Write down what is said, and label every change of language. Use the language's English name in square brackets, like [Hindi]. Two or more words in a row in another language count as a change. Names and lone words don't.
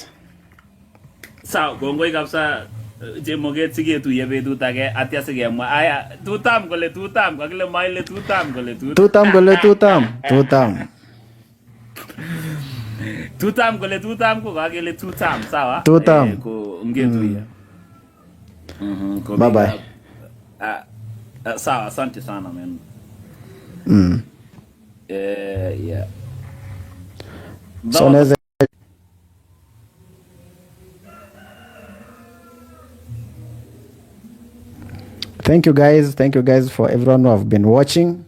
[Kalenjin] Sawa, kongoi kabisa chemoget siketuye betut age atya sikemwa. Aya, tutam kakile maile tutam kole tutam. Tutam kole tutam ko kakile tutam, sawa? Tutam. Ko ngetuye. [English] Bye bye. [Swahili] Sawa, asante sana man. [English] Yeah. So Thank you guys for everyone who have been watching.